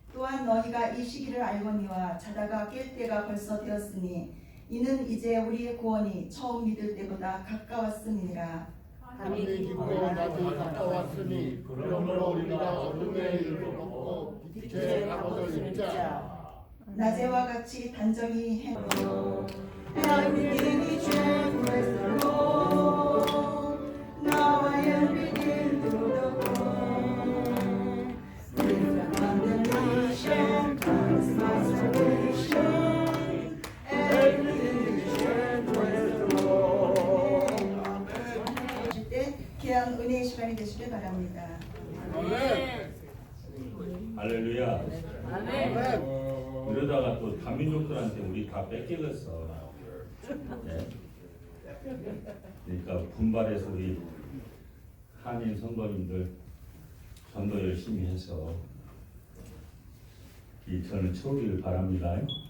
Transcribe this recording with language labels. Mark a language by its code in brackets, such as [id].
[ko] 또한 너희가 이 시기를 알거니와 자다가 깰 때가 벌써 되었으니 이는 이제 우리의 구원이 처음 믿을 때보다 가까웠음이니라. 밤이 깊고 낮이 가까웠으니 그러므로 우리가 어둠의 일을 벗고 빛의 갑옷을 입자. 낮에와 같이 단정히 행하고 [en] Everything is changed with the Lord. Now I am redeemed through the blood. Free from condemnation comes my salvation. Everything is changed with the Lord. [ko] 하실 때 귀한 은혜의 시간이 되시길 바랍니다. 할렐루야. 아멘. 이러다가 또 다민족들한테 우리 다 뺏기겠어. 네. 그러니까 분발해서 우리 한인 성도님들 전도 열심히 해서 이 저는 채우기를 바랍니다.